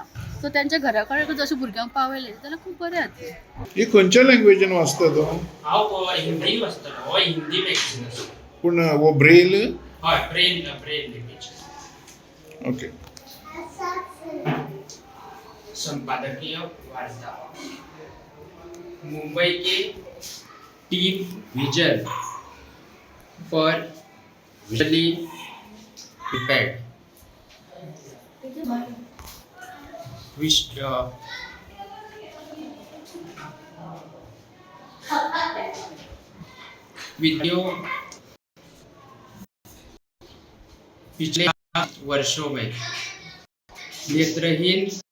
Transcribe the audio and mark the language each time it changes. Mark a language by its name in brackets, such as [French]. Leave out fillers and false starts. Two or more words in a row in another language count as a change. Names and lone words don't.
[Konkani] सो तेंच्या घरा कडेन जर भुरग्यांक पावयले जाल्यार खूब बरें जातलें. ही खंयच्या लँग्वेजीन वाचता तो? हांव हिंदीन वाचतलो. हो हिंदी मॅगझीन आसा. पूण वो ब्रेल? हय, [English] Braille language. [Konkani] ओके. [Hindi] संपादकीय वार्ता. मुंबई के टीम विजन फॉर विजुअली इम्पेयर्ड वीडियो पिछले वर्षों में नेत्रहीन